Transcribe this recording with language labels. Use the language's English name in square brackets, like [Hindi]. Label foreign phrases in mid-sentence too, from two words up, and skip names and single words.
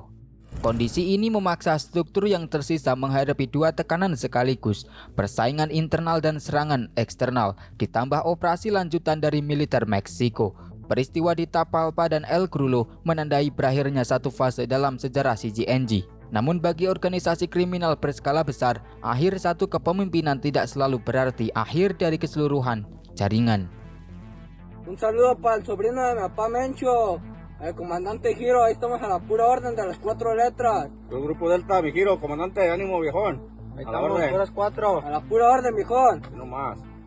[Indonesian] Kondisi ini memaksa struktur yang tersisa menghadapi dua tekanan sekaligus, persaingan internal dan serangan eksternal, ditambah operasi lanjutan dari militer Meksiko. Peristiwa di Tapalpa dan El Grulo menandai berakhirnya satu fase dalam sejarah CGNG. Namun bagi organisasi kriminal berskala besar, akhir satu kepemimpinan tidak selalu berarti akhir dari keseluruhan jaringan. [Spanish] Un saludo para el sobrino de mi papá Mencho, el comandante Giro. Ahí estamos a la pura orden de las 4 letras. El grupo Delta, mi Giro, comandante, ánimo viejón. Ahí A la estamos, orden. puras 4. A la pura orden, viejón. No más.